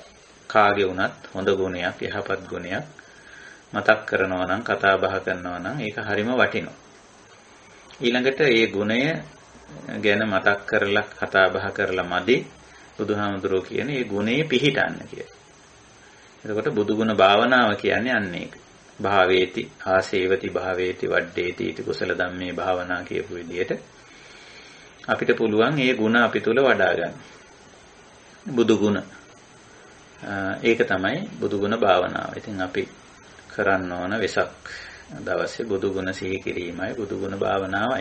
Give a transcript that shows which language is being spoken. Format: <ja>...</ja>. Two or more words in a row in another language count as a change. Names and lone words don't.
<si>කාගේ වුණත් හොඳ ගුණයක්, යහපත් ගුණයක් මතක් කරනවා නම්, කතා බහ කරනවා නම් ඒක හරිම වටිනවා. ඊළඟට ඒ ගුණය ගැන මතක් කරලා කතා බහ කරලා මදි බුදුහාමුදුරුවෝ කියන ඒ ගුණේ පිහිටන්න කියලා. එතකොට බුදුගුණ භාවනාව කියන්නේ අන්න ඒක.</si> <pi>භාවේති ආසේවති භාවේති වඩ්ඩේති इति කුසල ධම්මේ භාවනා</pi> <si>කියපු විදිහට අපිට පුළුවන් මේ ගුණ අපි තුල වඩා ගන්න. බුදුගුණ. ඒක තමයි බුදුගුණ භාවනාව. ඉතින් අපි කරන්න ඕන වෙසක් දවසේ බුදුගුණ සිහි කිරීමයි බුදුගුණ භාවනාවයි.</si>